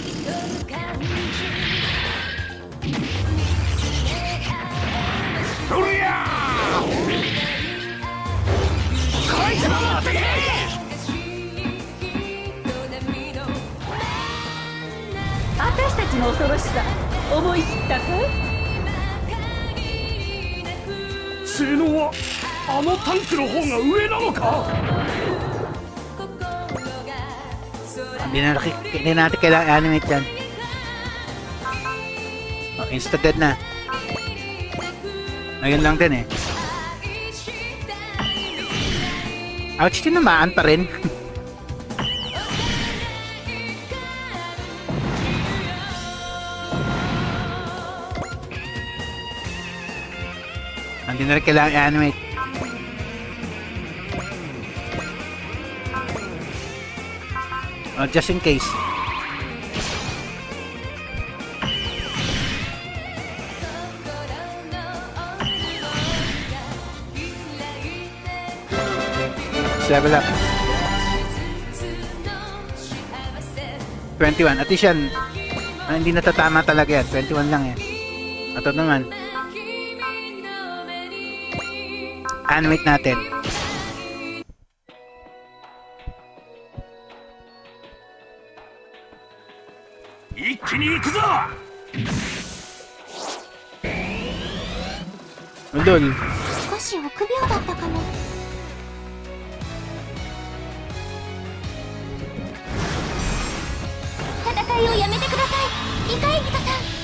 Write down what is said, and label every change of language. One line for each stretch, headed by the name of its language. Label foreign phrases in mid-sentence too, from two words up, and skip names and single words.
Japanese: そりゃこいつも持ってけ。私たちの恐ろしさ思い知ったかい？性能はあのタンクの方が上なのか。
Filipino: Hindi natin kailangan animate yan. Oh, insta-dead na. Ayun lang din eh. Ouch, tinamaan pa rin. Hindi na rin kailangan animate.
English: Oh, just in case. Level up.
Filipino: 21.
English: At least
Filipino: yan, hindi natatama talaga yan. 21 lang yan. At ito naman. Animate natin. Lol.
Japanese: 少し臆病だったかも。戦いをやめてください、イカエギトさん。